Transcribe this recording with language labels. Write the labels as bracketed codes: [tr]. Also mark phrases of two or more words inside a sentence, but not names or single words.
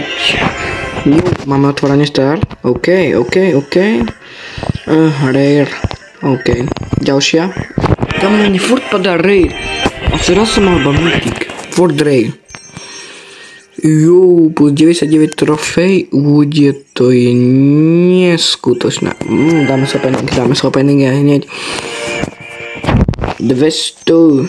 [sk] Máme otvorenie start. OK. Rare. OK. Ďalšia. Tam mne furt padá rare. A teraz som mal iba mythic. Furt rare. Plus 99 trofej. To je neskutočné. Dáme sa opening aj hneď. 200.